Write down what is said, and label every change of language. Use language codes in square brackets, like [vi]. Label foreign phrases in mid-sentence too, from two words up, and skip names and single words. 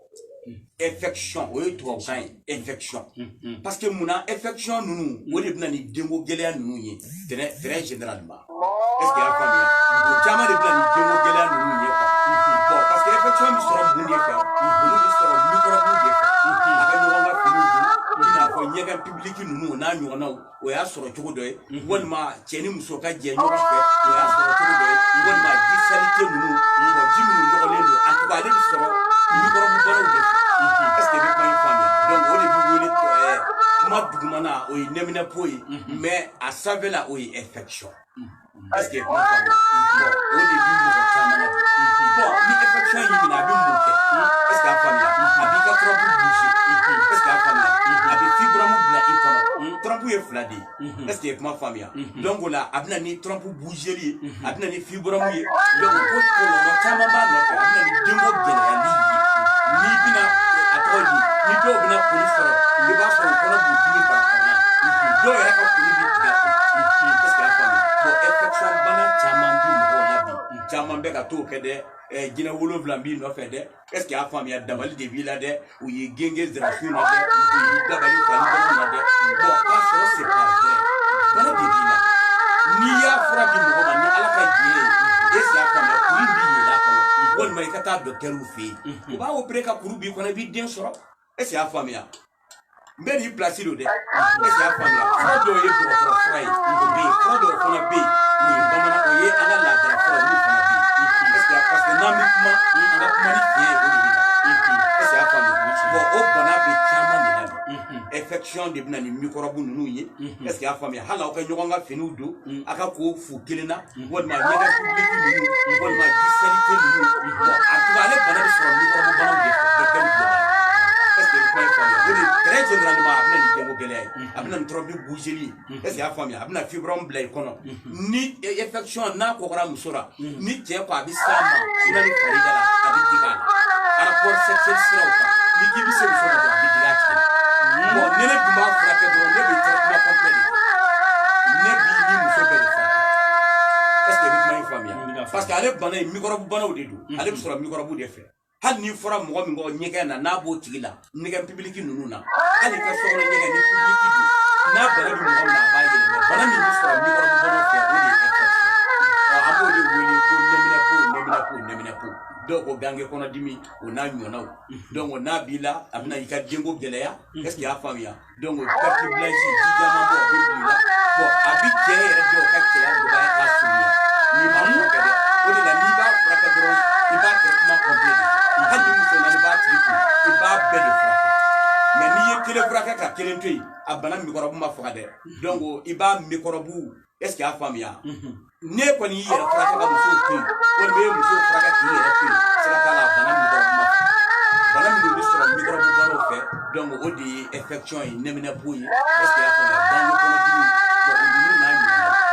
[bm] o ye tubabukan ye infection parce que munna infection ninnu o de bɛna ni denko gɛlɛya ninnu ye [fr] très généralement est ce que [bm] y'a faamuya o caman de bɛna ni denko gɛlɛya ninnu ye quoi bon parce que infection bɛ sɔrɔ mun de fɛ olu bɛ sɔrɔ microbe de fɛ a ka ɲɔgɔn ka finiw don i n'a fɔ ɲɛgɛn public ninnu n'a ɲɔgɔnnaw o y'a sɔrɔ cogo dɔ ye walima cɛ ni muso ka jɛ ɲɔgɔn fɛ o y'a sɔrɔ cogo dɔ ye walima ji salité ninnu ji minnu nɔgɔlen don [fr] en tout cas [bm] ale bɛ sɔrɔ microbe banaw de fɛ [fr] est ce que [bm] i bɛ kuma in faamuya donc o de bɛ wele kuma dugumana o ye nemina po ye mais a sanfɛ la o ye infection [fr] est-ce que [bm] kuma faamuya o de bi mɔgɔ caman na bon ni infection y'i minɛ a bɛ mun kɛ [fr] est-ce que [bm] a faamuya a b'i ka [fr] trompe bouger est-ce que [bm] a faamuya a bɛ fibrome bila i kɔnɔ trompe ye fila de ye [fr] est-ce que [bm] kuma faamuya donc o la a bɛna ni trompe bougeli ye a bɛna ni fibrome ye donc ko kɔlɔlɔ caman b'a nɔfɛ a bɛna ni denko gɛlɛyali ye n'i bɛna a tɔgɔ di ni dɔw bɛna koli sɔrɔ i b'a sɔrɔ u kɔnɔ b'u dimi bara kɔnɔna dɔw yɛrɛ ka koli bɛ tigɛ [fr] est-ce que [bm] a faamuya bon infection bana caman bi mɔgɔw la bi caman bɛ ka t'o kɛ dɛ jinɛ 7 b'i nɔfɛ dɛ [fr] est-ce que [bm] a faamuya dabali de b'i la dɛ u ye genge zirafin na dɛ u ye dabali fali dɔrɔn na dɛ bon k'a sɔrɔ [fr] c'est pas vrai [bm] bana de b'i la n'i y'a fura di mɔgɔ ma ni ala ka diɲɛ ye [fr] est-ce que [bm] a faamuya kuru b'i yɛlɛ a kɔnɔ walima i ka taa docteur fɛ yen u b'a opérer ka kuru b'i kɔnɔ i b'i den sɔrɔ [fr] est-ce que [bm] a faamuya n bɛ n'i place do dɛ [fr] est-ce que [bm] a faamuya fura dɔw ye dɔgɔtɔrɔ fura ye o bɛ yen fura dɔw fana bɛ yen o ye bamanan o ye an ka laadala fura olu fana bɛ yen [fr] est-ce que [bm] parce que n'an bɛ kuma an ka kuma ni tiɲɛ ye o de bɛ na [fr] est-ce que [bm] a faamuya bon o bana bɛ caman de la bi infection de bɛ na ni microbe ninnu ye [fr] est-ce que [bm] a faamuya hali aw ka ɲɔgɔn ka finiw don a ka ko fu kelen na walima ɲɛgɛn public ninnu walima ji salité ninnu bon [fr] en tout cas [bm] ale bana bɛ sɔrɔ microbe banaw de fɛ docteur b'o la [fr] est-ce que [bm] kuma ye faamuya o de [fr] très généralement [bm] a bɛna ni denko gɛlɛya ye a bɛna ni trompe bougeli [fr] est-ce que [bm] a faamuya a bɛna fibrome bila i kɔnɔ ni infection n'a kɔgɔra muso la ni cɛ ko a bɛ s'a ma sinɛ ni fari da la a bɛ digi a la [fr] rapport sexuel [bm] siraw kan ni k'i bɛ se muso la dɔrɔn a bɛ digi a tigi la bon ni ne dun b'a furakɛ dɔrɔn ne bɛ [fr] traitement complet [bm] de ne b'i ni muso bɛɛ de furakɛ [fr] est-ce que [bm] i bɛ kuma in faamuya parce que ale bana in microbe banaw de don ale bɛ sɔrɔ microbe de fɛ hali n'i fɔra mɔgɔ min kɔ ɲɛgɛn na n'a b'o tigi la ɲɛgɛn public ninnu na hali ka so kɔnɔ ɲɛgɛn ni public don n'a bana bɛ mɔgɔ min na a b'a yɛlɛmɛ bana min bɛ sɔrɔ microbe banaw fɛ o de ye infection an b'o de wele ko nɛminɛpo dɔw ko gange kɔnɔdimi o n'a ɲɔgɔnnaw donc n'a b'i la a bɛna i ka denko gɛlɛya [fr] est-ce que [bm] i y'a faamuya donc [fr] carte blanche [bm] ji caman bɔ a bɛ bila i la bon a bɛ cɛ yɛrɛ dɔw ka cɛya dɔgɔya k'a surunya n'i m'a furakɛ dɛ o de la n'i b'a furakɛ dɔrɔn i b'a [fr] traitement complet [bm] de hali ni muso naani b'a tigi kun i b'a bɛɛ de furakɛ mais n'i ye kelen furakɛ ka kelen to yen a bana microbe ma faga dɛ donc i b'a microbe [fr] est-ce que [bm] i y'a faamuya ne kɔni y'i yɛrɛ furakɛ ka muso to yen walima i ye muso furakɛ k'i yɛrɛ to yen sira t'a la bana microbe ma faga bana min bɛ sɔrɔ microbe banaw fɛ donc o de ye infection ye nɛminɛpo ye [fr] est-ce que [bm] i y'a faamuya gange kɔnɔdimi bon o ninnu n'a ɲɔgɔnnaw